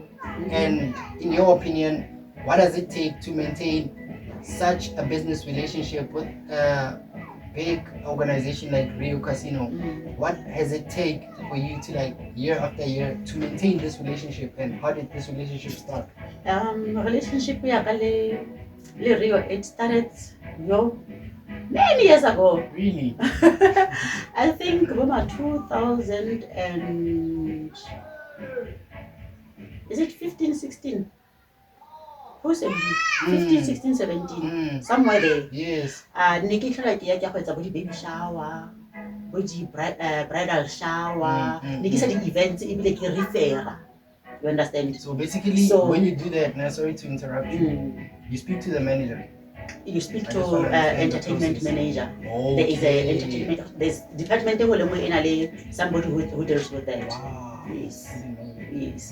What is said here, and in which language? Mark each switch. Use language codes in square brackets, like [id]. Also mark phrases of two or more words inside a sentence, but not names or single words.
[en] And in your opinion, what does it take to maintain such a business relationship with a big organization like Rio Casino? What has it take for you to like year after year to maintain this relationship, and how did this relationship start? Relationship [tn] ya ka le [en] Rio, it started many years ago. Really? I think about 2000 and is it 15, 16? Possibly 15, 16, 17, somewhere there. Yes. [tn] Ne ke tlhola ke ya go etsa bo di [en] baby shower, [tn] bo di [en] bridal shower, [tn] ne ke sa di events ebile ke refera. [en] You understand? So basically, when you do that, now sorry to interrupt you, you speak to the manager. You speak to entertainment manager. Okay. There is a entertainment. There's department in somebody who deals with that. Wow. Yes. Yes.